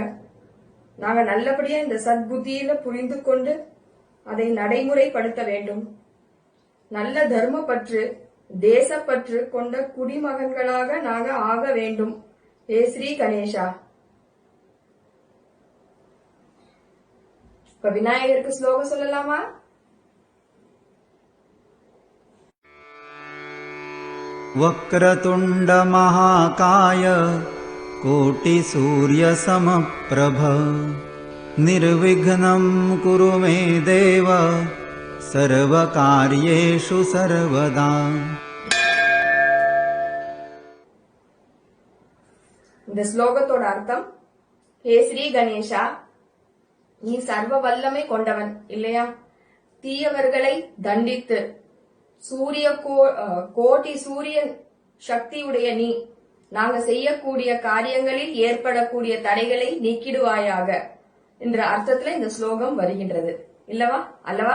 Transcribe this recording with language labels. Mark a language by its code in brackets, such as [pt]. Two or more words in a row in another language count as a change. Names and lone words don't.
[ta] நாங்க நல்லபடியா இந்த சத்புத்தியில புரிந்து கொண்டு அதை நடைமுறைப்படுத்த வேண்டும். நல்ல தர்மப்பற்று, தேசப்பற்று கொண்ட குடிமகன்களாக நாங்க ஆக வேண்டும். ஏ ஸ்ரீ கணேஷா. இப்ப விநாயகருக்கு ஸ்லோகம் சொல்லலாமா? [sa] वक्रतुण्ड महाकाय कोटि सूर्य समप्रभ निर्विघ्नं कुरु मे देव सर्वकार्येषु सर्वदा. [ta] இந்த ஸ்லோகத்தோட அர்த்தம், ஹே ஸ்ரீ கணேஷா, நீ சர்வ வல்லமை கொண்டவன் இல்லையா? தீயவர்களை தண்டித்து கோட்டி சூரியன் சக்தியுடைய நீ நாங்க செய்யக்கூடிய காரியங்களில் ஏற்படக்கூடிய தடைகளை நீக்கிடுவாயாக என்ற அர்த்தத்துல இந்த ஸ்லோகம் வருகின்றது அல்லவா?